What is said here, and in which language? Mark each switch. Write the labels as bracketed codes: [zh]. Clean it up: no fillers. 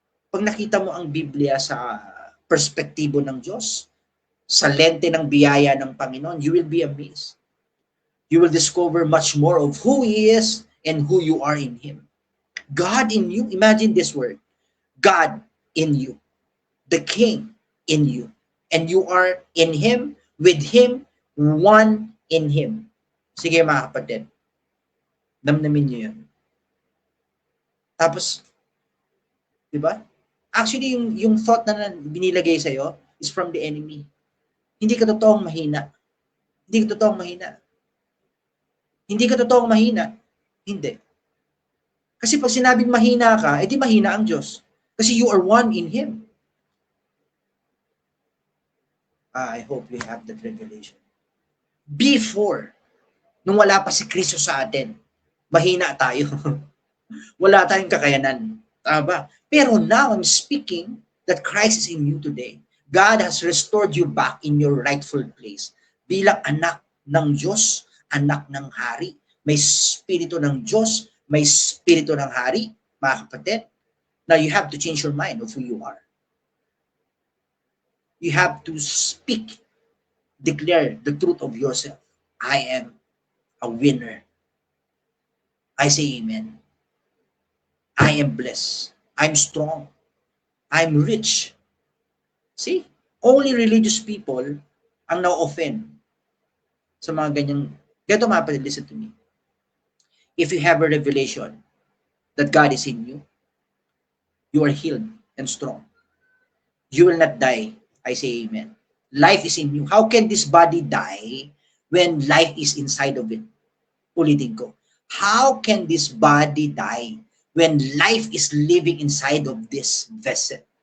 [tl] Pag nakita mo ang Biblia sa perspektibo ng Diyos, sa lente ng biyaya ng Panginoon, [en] you will be amazed. You will discover much more of who He is and who you are in Him. God in you, imagine this word. God in you, the King in you, and you are in Him, with Him, one in Him. [tl] Sige mga kapatid, damdamin niyo yun. Tapos, di ba? Actually, yung thought na binilagay sa'yo is from the enemy. Hindi ka totoong mahina. Hindi ka totoong mahina. Hindi ka totoong mahina. Hindi. Kasi pag sinabing mahina ka, edi mahina ang Diyos. [en] Kasi you are one in Him. I hope we have that revelation. Before, [tl] nung wala pa si Kristo sa atin, mahina tayo. Wala tayong kakayanan. Tama ba? [en] Pero now I'm speaking that Christ is in you today. God has restored you back in your rightful place. [tl] Bilang anak ng Diyos, anak ng hari. May spirito ng Diyos, may spirito ng hari, mga kapatid. [en] Now you have to change your mind of who you are. You have to speak, declare the truth of yourself. I am a winner. I say amen. I am blessed. I'm strong. I'm rich. See? [tl] Only religious people ang na-offend sa mga ganyang. Ganito mga kapatid, [en] listen to me. If you have a revelation that God is in you, you are healed and strong. You will not die. I say amen. Life is in you. How can this body die when life is inside of it? [tl] Ulitin ko. [en] How can this body die when life is living inside of this vessel?